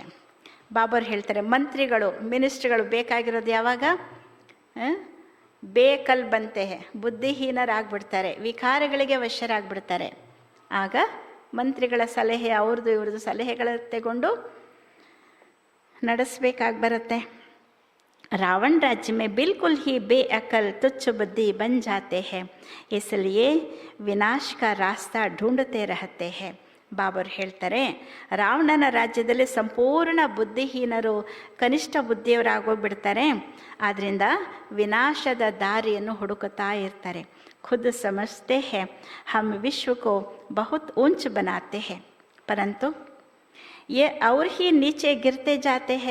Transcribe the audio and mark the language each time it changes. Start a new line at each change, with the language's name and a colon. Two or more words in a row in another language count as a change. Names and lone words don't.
Kannada: ಬಾಬರು ಹೇಳ್ತಾರೆ, ಮಂತ್ರಿಗಳು, ಮಿನಿಸ್ಟ್ರುಗಳು ಬೇಕಾಗಿರೋದು ಯಾವಾಗ?
Hindi: बेअकल बनते हैं,
Kannada: ಬುದ್ಧಿಹೀನರಾಗ್ಬಿಡ್ತಾರೆ, ವಿಕಾರಗಳಿಗೆ ವಶರಾಗ್ಬಿಡ್ತಾರೆ. ಆಗ ಮಂತ್ರಿಗಳ ಸಲಹೆ, ಅವ್ರದ್ದು ಇವ್ರದ್ದು ಸಲಹೆಗಳ ತಗೊಂಡು ನಡೆಸಬೇಕಾಗಿ ಬರುತ್ತೆ.
Hindi: रावण राज्य में बिल्कुल ही बेअकल तुच्छ बुद्धि बन जाते हैं, इसलिए विनाश का रास्ता ढूंढते रहते हैं.
Kannada: ಬಾಬರು ಹೇಳ್ತಾರೆ, ರಾವಣನ ರಾಜ್ಯದಲ್ಲಿ ಸಂಪೂರ್ಣ ಬುದ್ಧಿಹೀನರು, ಕನಿಷ್ಠ ಬುದ್ಧಿಯವರಾಗೋಗ್ಬಿಡ್ತಾರೆ. ಆದ್ದರಿಂದ ವಿನಾಶದ ದಾರಿಯನ್ನು ಹುಡುಕುತ್ತಾ ಇರ್ತಾರೆ.
Hindi: खुद समझते हैं हम विश्व को बहुत ऊँचा बनाते हैं परंतु ये और ही नीचे गिरते जाते हैं.